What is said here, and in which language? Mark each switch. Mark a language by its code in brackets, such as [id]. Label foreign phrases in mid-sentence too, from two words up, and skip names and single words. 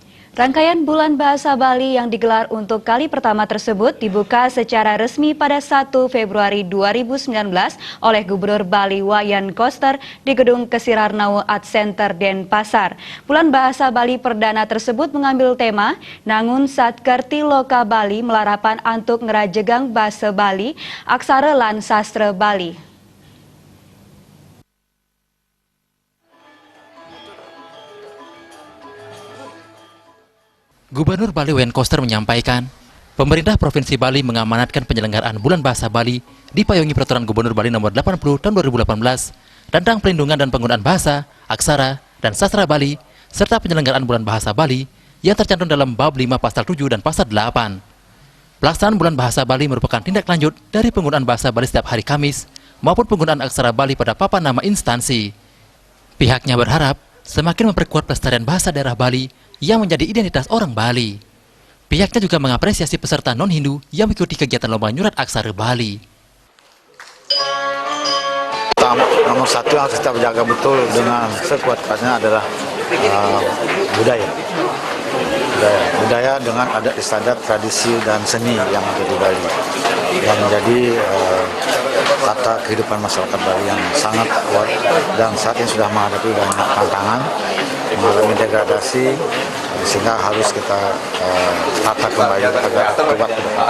[id] Rangkaian Bulan Bahasa Bali yang digelar untuk kali pertama tersebut dibuka secara resmi pada 1 Februari 2019 oleh Gubernur Bali Wayan Koster di Gedung Kesirarnau Art Center Denpasar. Bulan Bahasa Bali perdana tersebut mengambil tema [ban] Nangun Satkerti Loka Bali melarapan antuk ngerajegang Bahasa Bali, Aksara lan Sastra Bali. [id] Gubernur Bali Wayan Koster menyampaikan, pemerintah Provinsi Bali mengamanatkan penyelenggaraan Bulan Bahasa Bali dipayungi Peraturan Gubernur Bali Nomor 80 Tahun 2018 tentang pelindungan dan penggunaan bahasa, aksara, dan sastra Bali, serta penyelenggaraan Bulan Bahasa Bali yang tercantum dalam Bab 5 Pasal 7 dan Pasal 8. Pelaksanaan Bulan Bahasa Bali merupakan tindak lanjut dari penggunaan bahasa Bali setiap hari Kamis maupun penggunaan aksara Bali pada papan nama instansi. Pihaknya berharap semakin memperkuat pelestarian bahasa daerah Bali yang menjadi identitas orang Bali. Pihaknya juga mengapresiasi peserta non-Hindu yang mengikuti kegiatan lomba nyurat aksara Bali. Nomor satu yang harus kita jaga betul dengan sekuat-kuatnya adalah budaya. Budaya dengan adat istiadat, tradisi dan seni yang ada di Bali, yang menjadi tata kehidupan masyarakat Bali yang sangat kuat dan saat ini sudah menghadapi banyak tantangan, mengalami degradasi, sehingga harus kita tata kembali agar kuat ke depan.